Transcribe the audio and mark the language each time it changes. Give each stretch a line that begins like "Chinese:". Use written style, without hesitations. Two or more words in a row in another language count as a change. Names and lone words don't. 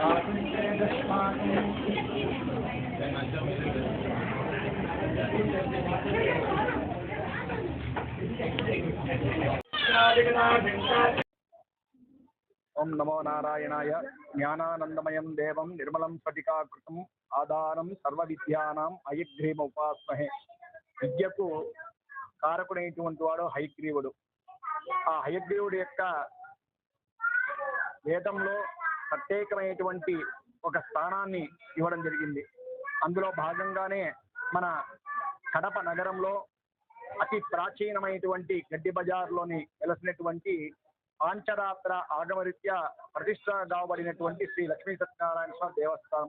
Sanskrit: ओं नमो नारायणाय ज्ञानानंदमयं देवं निर्मलं स्फटिकाकृतिम् आधारं सर्वविद्यानां हयग्रीव उपास्महे
Telugu: విద్యకు కారకుడైనటువంటి వాడు హయగ్రీవుడు. ఆ హయగ్రీవుడి యొక్క వేదంలో ప్రత్యేకమైనటువంటి ఒక స్థానాన్ని ఇవ్వడం జరిగింది. అందులో భాగంగానే మన కడప నగరంలో అతి ప్రాచీనమైనటువంటి గడ్డి బజార్లోని వెలసినటువంటి పాంచరాత్ర ఆగమరీత్యా ప్రతిష్ట కాబడినటువంటి శ్రీ లక్ష్మీ సత్యనారాయణ స్వామి దేవస్థానం.